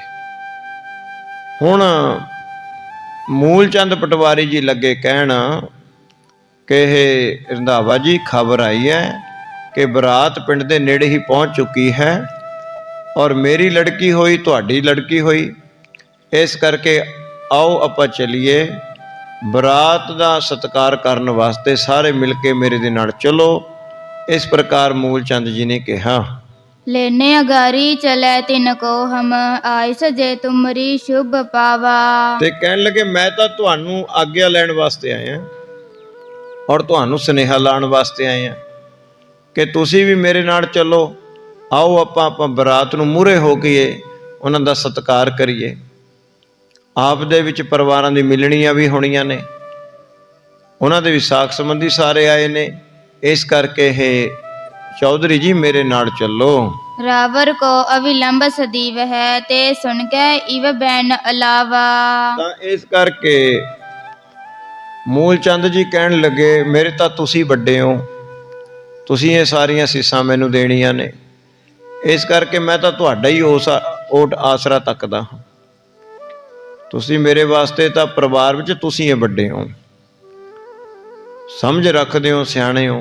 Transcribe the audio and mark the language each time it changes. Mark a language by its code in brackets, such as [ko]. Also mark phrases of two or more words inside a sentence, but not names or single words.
[pa] ਹੁਣ ਮੂਲ ਚੰਦ ਪਟਵਾਰੀ ਜੀ ਲੱਗੇ ਕਹਿਣ ਕਿ ਇਹ ਰੰਧਾਵਾ ਜੀ ਖਬਰ ਆਈ ਹੈ ਕਿ ਬਰਾਤ ਪਿੰਡ ਦੇ ਨੇੜੇ ਹੀ ਪਹੁੰਚ ਚੁੱਕੀ ਹੈ, ਔਰ ਮੇਰੀ ਲੜਕੀ ਹੋਈ, ਤੁਹਾਡੀ ਲੜਕੀ ਹੋਈ, ਇਸ ਕਰਕੇ ਆਓ ਆਪਾਂ ਚੱਲੀਏ ਬਰਾਤ ਦਾ ਸਤਿਕਾਰ ਕਰਨ ਵਾਸਤੇ, ਸਾਰੇ ਮਿਲ ਕੇ ਮੇਰੇ ਦੇ ਨਾਲ ਚਲੋ। ਇਸ ਪ੍ਰਕਾਰ ਮੂਲ ਚੰਦ ਜੀ ਨੇ ਕਿਹਾ। [bra] लेने अगारी चले तिनको हम, आय सजे तुमरी शुभ पावा। [pa] ਤੇ ਕਹਿਣ ਲੱਗੇ ਮੈਂ ਤਾਂ ਤੁਹਾਨੂੰ ਆਗਿਆ ਲੈਣ ਵਾਸਤੇ ਆਇਆ, ਔਰ ਤੁਹਾਨੂੰ ਸੁਨੇਹਾ ਲਾਉਣ ਵਾਸਤੇ ਆਏ ਆ ਕਿ ਤੁਸੀਂ ਵੀ ਮੇਰੇ ਨਾਲ ਚੱਲੋ। ਆਓ ਆਪਾਂ ਬਰਾਤ ਨੂੰ ਮੂਹਰੇ ਹੋ ਕੇ ਉਹਨਾਂ ਦਾ ਸਤਿਕਾਰ ਕਰੀਏ। ਆਪ ਦੇ ਵਿੱਚ ਪਰਿਵਾਰਾਂ ਦੀ ਮਿਲਣੀਆਂ ਵੀ ਹੋਣੀਆਂ ਨੇ, ਉਹਨਾਂ ਦੇ ਵੀ ਸਾਕ ਸੰਬੰਧੀ ਸਾਰੇ ਆਏ ਨੇ, ਇਸ ਕਰਕੇ ਇਹ ਚੌਧਰੀ ਜੀ ਮੇਰੇ ਨਾਲ ਚੱਲੋ। [bra] रावर को अविलंब सदीव है, ते सुन के इव बैन अलावा। [pa] ਤਾਂ ਇਸ ਕਰਕੇ ਮੂਲ ਚੰਦ ਜੀ ਕਹਿਣ ਲੱਗੇ ਮੇਰੇ ਤਾਂ ਤੁਸੀਂ ਵੱਡੇ ਹੋ, ਤੁਸੀਂ ਇਹ ਸਾਰੀਆਂ ਸੀਸਾਂ ਮੈਨੂੰ ਦੇਣੀਆਂ ਨੇ, ਇਸ ਕਰਕੇ ਮੈਂ ਤਾਂ ਤੁਹਾਡਾ ਹੀ ਓਟ ਆਸਰਾ ਤੱਕਦਾ ਹਾਂ। ਤੁਸੀਂ ਮੇਰੇ ਵਾਸਤੇ ਤਾਂ ਪਰਿਵਾਰ ਵਿੱਚ ਤੁਸੀਂ ਇਹ ਵੱਡੇ ਹੋ, ਸਮਝ ਰੱਖਦੇ ਹੋ, ਸਿਆਣੇ ਹੋ।